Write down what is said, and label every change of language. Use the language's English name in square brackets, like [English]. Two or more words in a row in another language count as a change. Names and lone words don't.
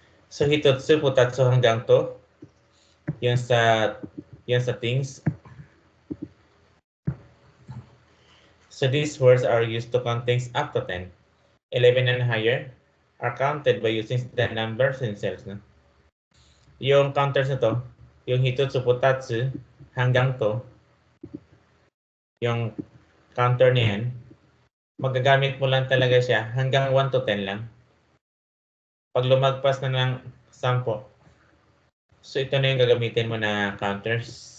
[Filipino] So [Japanese] ひとつ、ふたつ [Filipino] hanggang to. Yung sa things. [English] So these words are used to count things up to 10. 11 and higher are counted by using the numbers themselves. [Filipino] No? Yung counters na to, yung [Japanese] ひとつ、ふたつ, [Filipino] hanggang to, yung counter na yan, magagamit mo lang talaga siya hanggang 1 to 10 lang. Pag lumagpas na ng 10, so ito na yung gagamitin mo na counters.